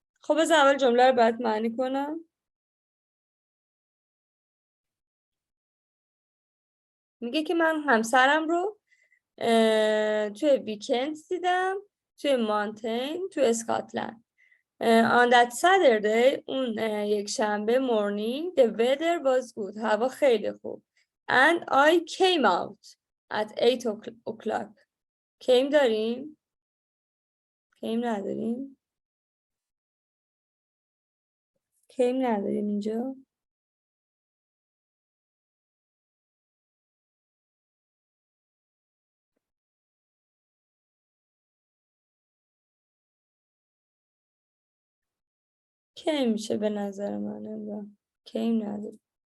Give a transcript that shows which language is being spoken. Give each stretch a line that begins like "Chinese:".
Persian: خب از اول جمله رو باید معنی کنم. میگه که من همسرم رو توی ویکند دیدم توی مانتین توی اسکاتلند.
English: On that Saturday
Persian: اون یک شنبه
English: morning the weather was good
Persian: هوا خیلی خوب.
English: And I came out at 8:00.
Persian: came داریم؟ came نداریم؟ came نداریم اینجا؟ کی میشه به نظر من کی نداره.